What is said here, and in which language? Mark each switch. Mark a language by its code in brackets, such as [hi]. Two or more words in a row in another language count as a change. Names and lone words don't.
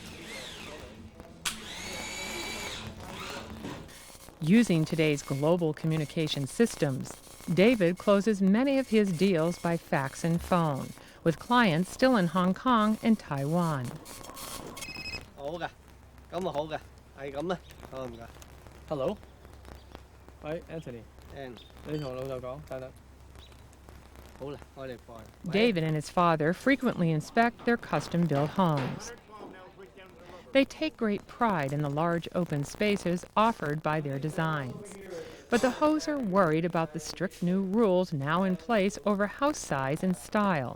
[en] Using today's global communication systems, David closes many of his deals by fax and phone, with clients still in Hong Kong and Taiwan. Hello. Hi, Anthony. [yue] 你同老豆講得得。 [en] David and his father frequently inspect their custom-built homes. They take great pride in the large open spaces offered by their designs. But the Hos are worried about the strict new rules now in place over house size and style.